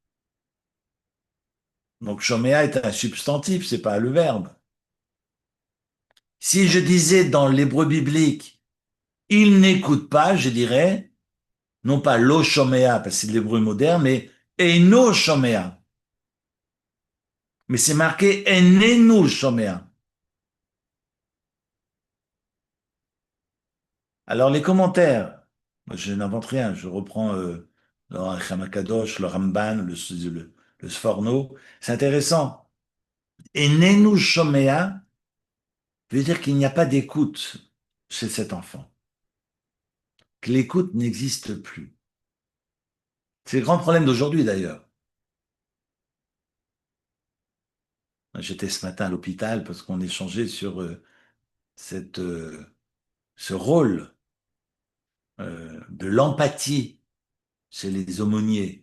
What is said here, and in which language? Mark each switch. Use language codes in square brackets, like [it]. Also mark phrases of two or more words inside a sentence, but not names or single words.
[fr] Donc, shomea est un substantif, c'est pas le verbe. Si je disais dans l'hébreu biblique, il n'écoute pas, je dirais, non pas [he] לא שומע, [fr] parce que c'est de l'hébreu moderne, mais [he] אינו שומע. [fr] Mais c'est marqué [he] איננו שומע. [fr] Alors, les commentaires, moi, je n'invente rien, je reprends le Hamakadosh, le Ramban, le Sforno, c'est intéressant. [he] איננו שומע [fr] veut dire qu'il n'y a pas d'écoute chez cet enfant, que l'écoute n'existe plus. C'est le grand problème d'aujourd'hui d'ailleurs. J'étais ce matin à l'hôpital parce qu'on échangeait sur cette, ce rôle de l'empathie chez les aumôniers.